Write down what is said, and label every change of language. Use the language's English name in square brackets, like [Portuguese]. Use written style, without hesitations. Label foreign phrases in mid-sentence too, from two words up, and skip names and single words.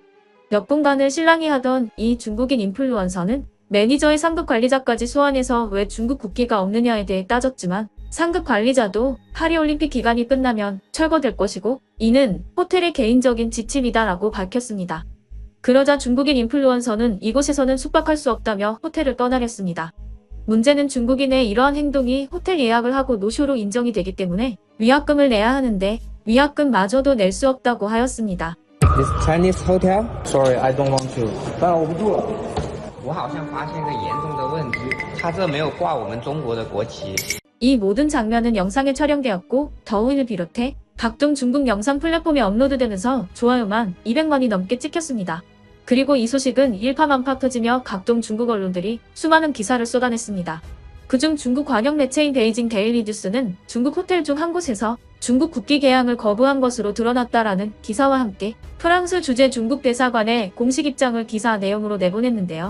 [Korean] 몇 분간을 실랑이하던 이 중국인 인플루언서는 매니저의 상급 관리자까지 소환해서 왜 중국 국기가 없느냐에 대해 따졌지만 상급 관리자도 파리올림픽 기간이 끝나면 철거될 것이고 이는 호텔의 개인적인 지침이다라고 밝혔습니다. 그러자 중국인 인플루언서는 이곳에서는 숙박할 수 없다며 호텔을 떠나렸습니다. 문제는 중국인의 이러한 행동이 호텔 예약을 하고 노쇼로 인정이 되기 때문에 위약금을 내야 하는데 위약금마저도 낼 수 없다고 하였습니다. [English] This Chinese hotel? Sorry, I don't want to. [Chinese] 当然我不住了。我好像发现一个严重的问题，他这没有挂我们中国的国旗。 [Korean] 이 모든 장면은 영상에 촬영되었고 더우인을 비롯해 각종 중국 영상 플랫폼에 업로드되면서 좋아요만 200만이 넘게 찍혔습니다. 그리고 이 소식은 일파만파 터지며 각종 중국 언론들이 수많은 기사를 쏟아냈습니다. 그중 중국 관영 매체인 베이징 데일리 뉴스는 중국 호텔 중 한 곳에서 중국 국기 개양을 거부한 것으로 드러났다라는 기사와 함께 프랑스 주재 중국 대사관의 공식 입장을 기사 내용으로 내보냈는데요.